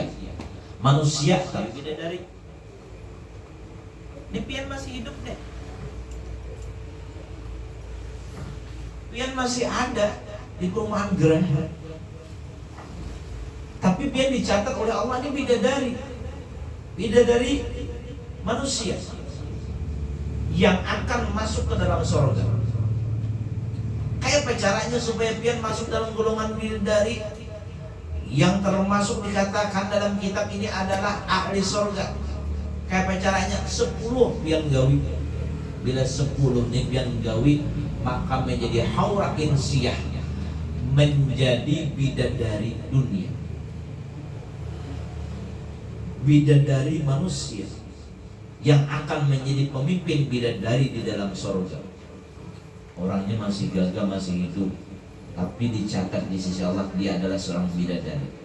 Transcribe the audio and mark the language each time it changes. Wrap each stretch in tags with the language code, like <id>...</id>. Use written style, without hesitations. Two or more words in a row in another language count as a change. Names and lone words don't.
<id>Manusia tapi bidadari.</id> <bjn>Ini pian masih hidup deh. Pian masih ada di perumahan Geraha. Tapi pian dicatat oleh Allah ini bidadari.</bjn> <id>Bidadari manusia yang akan masuk ke dalam surga.</id> <bjn>Kayak apa caranya supaya pian masuk dalam golongan bidadari yang termasuk dikatakan dalam kitab ini adalah ahli surga? Kayak apa caranya? 10 pian gawi. Bila 10 nih pian gawi, maka menjadi</bjn> <ar>haura insiyah,</ar> <id>menjadi bidadari dunia, bidadari manusia yang akan menjadi pemimpin bidadari di dalam surga. Orangnya masih gagah, masih hidup, tapi dicatat di sisi Allah dia adalah seorang bidadari.</id>